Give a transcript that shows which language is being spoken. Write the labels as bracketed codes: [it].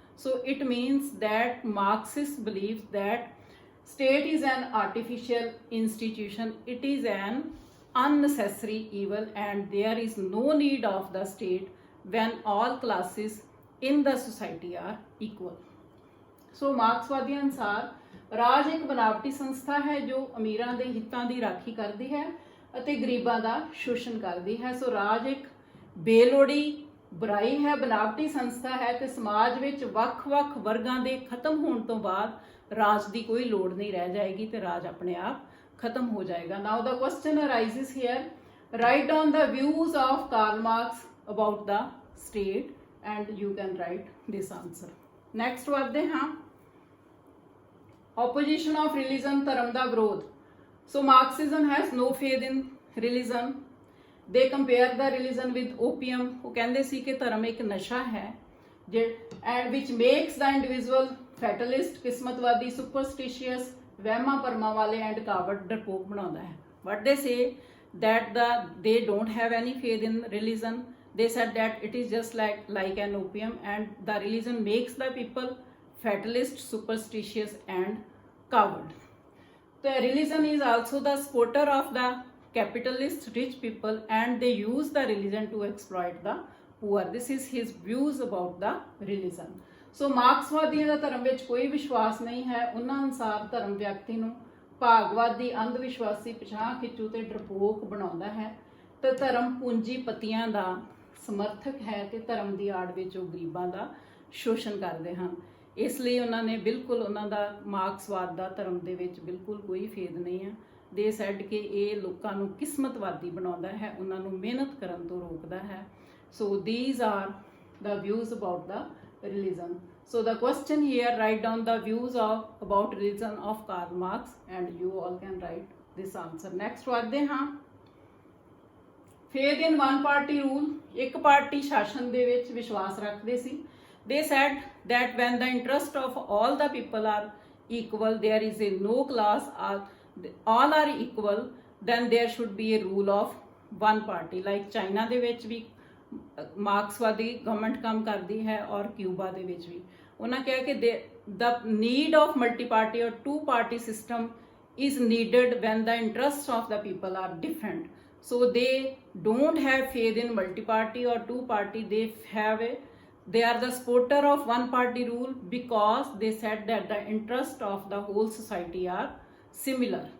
[en] So it means that Marxist believes that state is an artificial institution. It is an unnecessary evil and there is no need of the state when all classes in the society are equal. [pa] So ਮਾਰਕਸਵਾਦੀਆਂ ਅਨੁਸਾਰ ਰਾਜ ਇੱਕ ਬਨਾਵਟੀ ਸੰਸਥਾ ਹੈ ਜੋ ਅਮੀਰਾਂ ਦੇ ਹਿੱਤਾਂ ਦੀ ਰਾਖੀ ਕਰਦੀ ਹੈ ਅਤੇ ਗਰੀਬਾਂ ਦਾ ਸ਼ੋਸ਼ਣ ਕਰਦੀ ਹੈ। ਸੋ ਰਾਜ ਇੱਕ ਬੇਲੋੜੀ ਬੁਰਾਈ ਹੈ, ਬਨਾਵਟੀ ਸੰਸਥਾ ਹੈ ਤੇ ਸਮਾਜ ਵਿੱਚ ਵੱਖ-ਵੱਖ ਵਰਗਾਂ ਦੇ ਖਤਮ ਹੋਣ ਤੋਂ ਬਾਅਦ ਰਾਜ ਦੀ ਕੋਈ ਲੋੜ ਨਹੀਂ ਰਹਿ ਜਾਏਗੀ ਤੇ ਰਾਜ ਆਪਣੇ ਆਪ [hi] खत्म हो जाएगा। [en] Now the question arises here, write down the views of Karl Marx about the state and you can write this answer. Next [pa] ਵਧਦੇ ਹਾਂ, [en] opposition of religion, [pa] ਧਰਮ ਦਾ ਵਿਰੋਧ। [en] So Marxism has no faith in religion. they compare the religion with opium, [hi] वो कहते सी कि धर्म एक नशा है [en] and which makes the individual fatalist, [hi] किस्मतवादी, [en] superstitious, [hi] वहमा परमा वाले [en] and coward, [hi] डरपोक बनाता है. [en] What they say that they don't have any faith in religion. They said that it is just like an opium, and the religion makes the people fatalist, superstitious and coward. The religion is also the supporter of the capitalist rich people, and they use the religion to exploit the poor. This is his views about the religion. [pa] So मार्क्सवादियों ਦਾ ਧਰਮ ਵਿੱਚ ਕੋਈ ਵਿਸ਼ਵਾਸ ਨਹੀਂ ਹੈ. ਉਹਨਾਂ ਅਨੁਸਾਰ ਧਰਮ ਵਿਅਕਤੀ ਨੂੰ ਭਾਗਵਾਦੀ, ਅੰਧਵਿਸ਼ਵਾਸੀ, ਪਛਾਣ ਖਿੱਚੂ ਤੇ ਡਰਪੋਕ ਬਣਾਉਂਦਾ ਹੈ ਤੇ ਧਰਮ ਪੂੰਜੀਪਤੀਆਂ ਦਾ ਸਮਰਥਕ ਹੈ ਤੇ ਧਰਮ ਦੀ ਆੜ ਵਿੱਚ ਉਹ ਗਰੀਬਾਂ ਦਾ ਸ਼ੋਸ਼ਣ ਕਰਦੇ ਹਨ. ਇਸ ਲਈ ਉਹਨਾਂ ਨੇ ਬਿਲਕੁਲ ਉਹਨਾਂ ਦਾ ਮਾਰਕਸਵਾਦ ਦਾ ਧਰਮ ਦੇ ਵਿੱਚ ਬਿਲਕੁਲ ਕੋਈ ਫੇਦ ਨਹੀਂ ਹੈ. [en] they said [pa] ਕਿ ਇਹ ਲੋਕਾਂ ਨੂੰ ਕਿਸਮਤਵਾਦੀ ਬਣਾਉਂਦਾ ਹੈ, ਉਹਨਾਂ ਨੂੰ ਮਿਹਨਤ ਕਰਨ ਤੋਂ ਰੋਕਦਾ ਹੈ. [en] So these are the views about the religion. So the question here, write down the views about religion of Karl Marx, and you all can write this answer. Next [pa] ਵਧਦੇ ਹਾਂ. [en] Faith in one party rule, [pa] ਇੱਕ party ਸ਼ਾਸਨ ਦੇ ਵਿੱਚ ਵਿਸ਼ਵਾਸ ਰੱਖਦੇ ਸੀ. [en] They said that when the interest of all the people are equal, there is a no class, all are equal, then there should be a rule of one party. Like [pa] China ਦੇ ਵਿੱਚ ਵੀ ਮਾਰਕਸਵਾਦੀ government ਕੰਮ ਕਰਦੀ ਹੈ ਔਰ Cuba ਦੇ ਵਿੱਚ ਵੀ. ਉਹਨਾਂ ਕਿਹਾ ਕਿ [en] the need of multi-party or two-party system is needed when the interests of the people are different. So they don't have faith in multi-party or two-party. They are the supporter of one-party rule because they said that the interests of the whole society are similar.